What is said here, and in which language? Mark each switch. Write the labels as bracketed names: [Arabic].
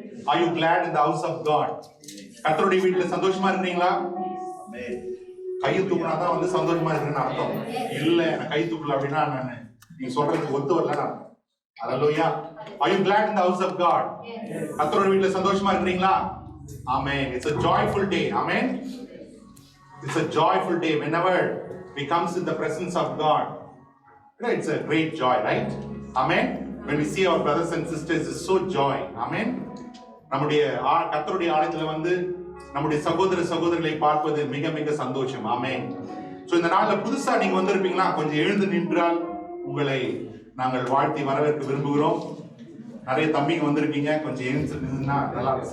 [English] Are you glad in the house of God? [Tamil] கர்த்தருடைய வீட்டுல சந்தோஷமா இருக்கீங்களா? கை தூக்குனாதான் வந்து சந்தோஷமா இருக்குன்னு அர்த்தம் இல்ல. நான் கை தூக்கல அப்படின்னா நான் நீங்க சொல்றதுக்கு ஒத்து வரல. [English] Hallelujah. Are you glad in the house of God? [Tamil] கர்த்தருடைய வீட்டுல சந்தோஷமா இருக்கீங்களா? [English] Amen. It's a joyful day. Amen. It's a joyful day whenever we comes in the presence of God. It's a great joy, right? Amen. When we see our brothers and sisters, it's so joy. Amen. [Tamil] நம்முடைய கர்த்தருடைய ஆலயத்துல வந்து நம்முடைய சகோதர சகோதரிகளை பார்ப்பது மிக மிக சந்தோஷம். ஆமென். சோ இந்த நாள்ல புதுசா நீங்க வந்திருப்பீங்களா? கொஞ்சம் எழுந்து நின்றால் உங்களை நாங்கள் வாழ்த்தி வரவேற்க விரும்புகிறோம். நிறைய தம்பிங்க வந்திருக்கீங்க, கொஞ்சம் எழுந்து நின்னா நல்லா இருக்கும்.